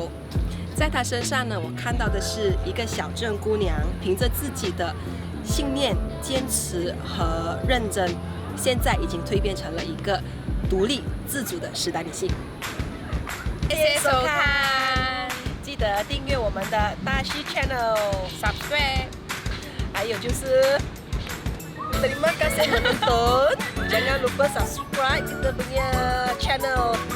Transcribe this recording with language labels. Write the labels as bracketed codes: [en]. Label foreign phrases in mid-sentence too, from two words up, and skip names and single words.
[zh] 在她身上呢，我看到的是一个小镇姑娘，凭着自己的信念、坚持和认真，现在已经蜕变成了一个独立自主的时代女性。谢谢收看，记得订阅我们的大西 Channel，subscribe，还有就是 [ms] terima kasih menonton，jangan lupa subscribe kita punya channel